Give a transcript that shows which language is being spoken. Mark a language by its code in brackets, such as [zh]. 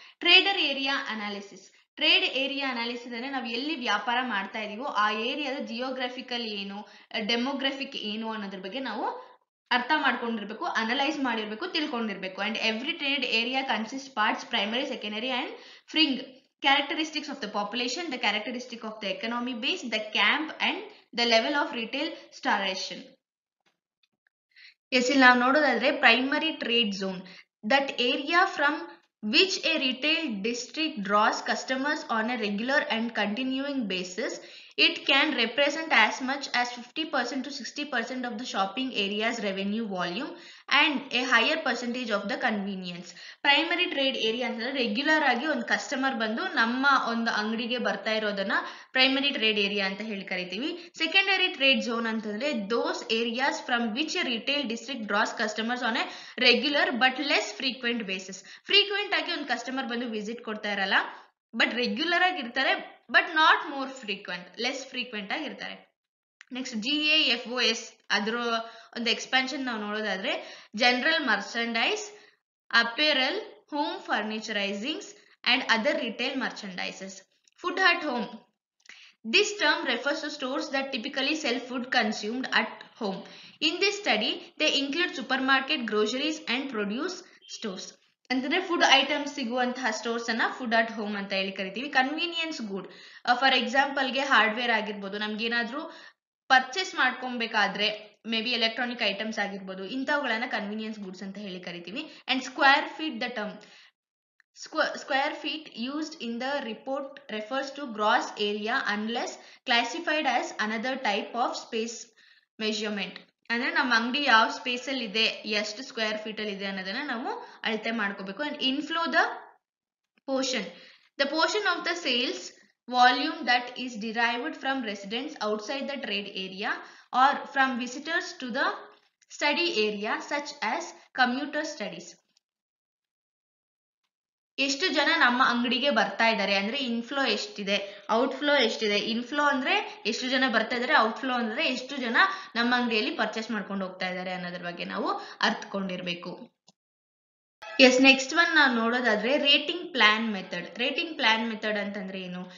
[kn] Trader area analysis, trade area analysis ಅಂದ್ರೆ ನಾವು ಎಲ್ಲಿ ವ್ಯಾಪಾರ ಮಾಡ್ತಾ ಇದೀವೋ ಆ ಏರಿಯಾದ ಜಿಯೋಗ್ರಫಿಕಲ್ ಏನು, ಡೆಮೋಗ್ರಫಿಕ್ ಏನು ಅನ್ನೋದ್ರ ಬಗ್ಗೆ ನಾವು ಅರ್ಥ ಮಾಡ್ಕೊಂಡಿರ್ಬೇಕು, ಅನಲೈಸ್ ಮಾಡಿರ್ಬೇಕು, ತಿಳ್ಕೊಂಡಿರ್ಬೇಕು. [en] And every trade area consist parts primary, secondary and fringe. Characteristics of the population, the characteristic of the economy base, the camp and the level of retail starvation. Yes, [kn] ಇಲ್ಲಿ ನಾವು ನೋಡೋದಾದ್ರೆ [en] Primary trade zone, that area from which a retail district draws customers on a regular and continuing basis. It can represent as much as 50% to 60% of the shopping area's revenue volume and a higher percentage of the convenience. [kn] Primary trade area ಅಂತಂದ್ರೆ regular ಆಗಿ ಒಂದು customer ಬಂದು ನಮ್ಮ ಒಂದು ಅಂಗಡಿಗೆ ಬರ್ತಾ ಇರೋದನ್ನ primary trade area ಅಂತ ಹೇಳಿ ಕರಿತೀವಿ. [en] Secondary trade zone ಅಂತಂದ್ರೆ those areas from which retail district draws customers on a regular but less frequent basis. [kn] Frequent ಆಗಿ ಒಂದು ಕಸ್ಟಮರ್ ಬಂದು ವಿಸಿಟ್ ಕೊಡ್ತಾ ಇರಲ್ಲ, ಬಟ್ ರೆಗ್ಯುಲರ್ ಆಗಿ ಇರ್ತಾರೆ, [en] but not more frequent, [kn] less frequent ಆಗಿ ಇರ್ತಾರೆ. [en] next GAFOS ಅದರ ಒಂದು expansion [kn] ನಾವು ನೋಡೋದಾದ್ರೆ [en] General merchandise, apparel, home furnishings and other retail merchandises. Food at home. This term refers to stores that typically sell food consumed at home. In this study, they include supermarket, groceries and produce stores. [kn] ಅಂತಂದ್ರೆ food items ಸಿಗುವಂತಹ stores ಅನ್ನ food at home ಅಂತ ಹೇಳಿ ಕರಿತೀವಿ. Convenience good, for ಎಕ್ಸಾಂಪಲ್ಗೆ hardware ಆಗಿರ್ಬೋದು, ನಮ್ಗೇನಾದ್ರೂ purchase ಮಾಡ್ಕೊಬೇಕಾದ್ರೆ may be electronic items ಆಗಿರ್ಬೋದು, ಇಂಥವುಗಳನ್ನ convenience goods ಅಂತ ಹೇಳಿ ಕರಿತೀವಿ. [en] And square feet, the term square feet used in the report refers to gross area unless classified as another type of space measurement. [kn] ಅಂದ್ರೆ ನಮ್ಮ ಅಂಗಡಿ ಯಾವ space ಅಲ್ಲಿ ಇದೆ, ಎಷ್ಟು ಸ್ಕ್ವೇರ್ ಫೀಟ್ ಅಲ್ಲಿ ಇದೆ ಅನ್ನೋದನ್ನ ನಾವು ಅಳತೆ ಮಾಡ್ಕೋಬೇಕು. [en] And inflow, the portion of the sales volume that is derived from residents outside the trade area or from visitors to the study area such as commuter studies. [kn] ಎಷ್ಟು ಜನ ನಮ್ಮ ಅಂಗಡಿಗೆ ಬರ್ತಾ ಇದ್ದಾರೆ ಅಂದ್ರೆ ಇನ್ಫ್ಲೋ ಎಷ್ಟಿದೆ, ಔಟ್ಫ್ಲೋ ಎಷ್ಟಿದೆ. ಇನ್ಫ್ಲೋ ಅಂದ್ರೆ ಎಷ್ಟು ಜನ ಬರ್ತಾ ಇದ್ದಾರೆ, ಔಟ್ಫ್ಲೋ ಅಂದ್ರೆ ಎಷ್ಟು ಜನ ನಮ್ಮ ಅಂಗಡಿಯಲ್ಲಿ ಪರ್ಚೇಸ್ ಮಾಡ್ಕೊಂಡು ಹೋಗ್ತಾ ಇದ್ದಾರೆ ಅನ್ನೋದ್ರ ಬಗ್ಗೆ ನಾವು ಅರ್ಥಕೊಂಡಿರ್ಬೇಕು. ಎಸ್, ನೆಕ್ಸ್ಟ್ ಒನ್ ನಾವು ನೋಡೋದಾದ್ರೆ rating plan method. Rating plan method ಅಂತಂದ್ರೆ ಏನು?